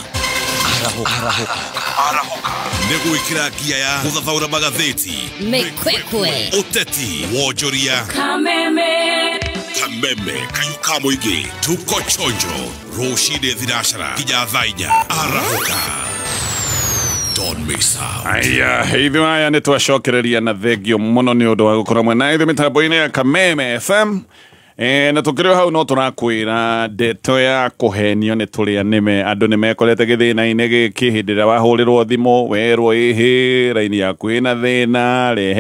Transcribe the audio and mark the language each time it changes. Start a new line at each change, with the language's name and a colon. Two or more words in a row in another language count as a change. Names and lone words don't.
Kikuyu: Arahuka nĩ gwĩkĩra ngia ya gũthathaũra magathĩti, mĩkwekwe, ũteti, wonjoria. Kameme kayũ ka mũingĩ,
Swahili: tuko chonjo
Kikuyu: rũcinĩ thinacara nginya thaa 4.
English: Arahuka Don't miss out.
Kikuyu: Aya,
Swahili: hivyo haya
Kikuyu: nĩ twacokereria na thengio mũno nĩ ũndũ wa gũkorwo mwena ithuĩ mĩtambo-inĩ ya Kameme FM. Na tũkĩrĩ hau no tũrakwĩra ndeto ya kũhenio nĩ tũrĩa nĩme. Andũ nĩ mekorete gĩthĩna-inĩ gĩkĩ hĩndĩ ĩrĩa wahũrĩrwo thimũ werwo ĩhĩ raini yaku ĩna thĩna, rehe